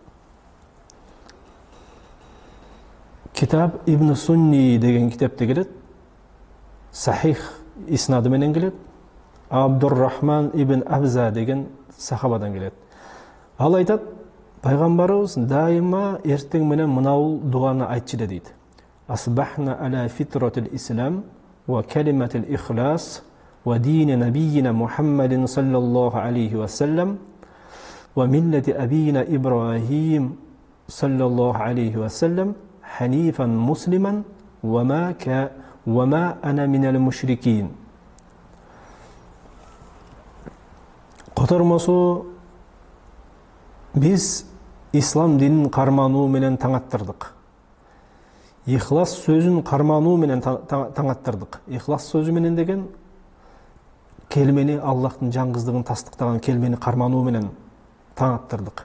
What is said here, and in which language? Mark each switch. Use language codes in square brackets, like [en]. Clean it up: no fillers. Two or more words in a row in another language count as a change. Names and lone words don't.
[ky] Китап Ибн Сунни деген китепте келет. Сахих иснады менен келет. Абдуррахман ибн Абза деген сахабадан келет. Ал айтат: пайгамбарыбыз дайыма эртең менен мынау дуаны айтчы дейт. [ar] أصبحنا على فطرة الإسلام وكلمة الإخلاص ودين نبينا محمد صلى الله عليه وسلم وملة أبينا إبراهيم صلى الله عليه وسلم حنيفا مسلما وما أنا من المشركين. [ky] Котормосу biz İslam dinин кармануу менен таң аттырдык. Ихлас сөзүн кармануу менен таң аттырдык. Ихлас сөзү менен деген келмени Аллахтын жаңгыздыгын тастыктаган келмени кармануу менен таң аттырдык.